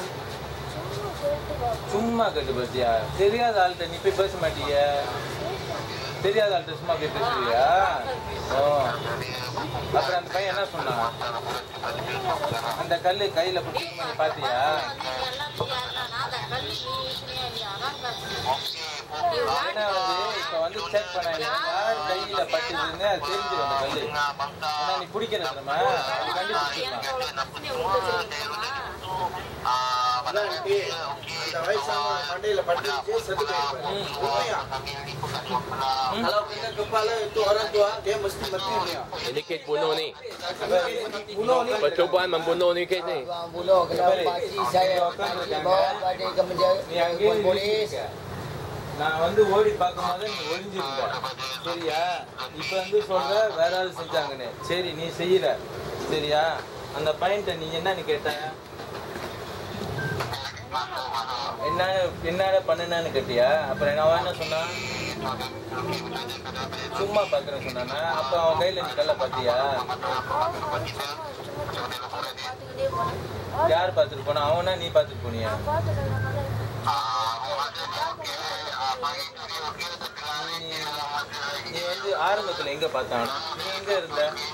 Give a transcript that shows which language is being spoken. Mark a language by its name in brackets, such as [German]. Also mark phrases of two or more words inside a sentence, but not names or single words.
[Tamil] சும்மா கேட்டு பேசியா தெரியாத ஆள்கிட்ட நீ போய் பேச மாட்டிய தெரியாத ஆள்கிட்ட சும்மா போய் பேசுவியா அப்புறம் அந்த பையன் என்ன சொன்னான் அந்த கல்லு கையில பிடிச்சிட்டு நீ பாத்தியா ஏன்னா வந்து இப்ப வந்து செக் பண்ணாங்க யார் கையில பட்டுதுன்னு அது தெரிஞ்சிடும் அந்த கல்லு ஏன்னா நீ பிடிக்கிற நம்ம அந்த வயசான மண்டையில பட்டுச்சு செத்து உண்மையா [Malay] kalau kena kepala itu orang tua dia mesti mati ni Ini kes bunuh ni. Percubaan membunuh ni kes ni. Bunuh kenapa pakcik saya bawa adik ke menjadi polis. [Tamil] நான் வந்து ஓடி பார்க்கும்போது நீ ஒளிஞ்சிருந்த சரியா இப்ப வந்து சொல்ற வேற ஆள் செஞ்சாங்கன்னு சரி நீ செய்யற சரியா அந்த பையன்ட்ட நீ என்னன்னு கேட்ட என்ன பண்ணுனான்னு கேட்டியா அப்புறம் என்ன சொன்னா சும்மா பாக்குறேன்னு சொன்னானா அப்ப அவன் கையில நீ கல்ல பாத்தியா யார் பாத்துட்டு போனா அவனா நீ பாத்துட்டு போனியா நீ வந்து ஆரம்பத்துல எங்க பார்த்தானா நீ எங்க இருந்த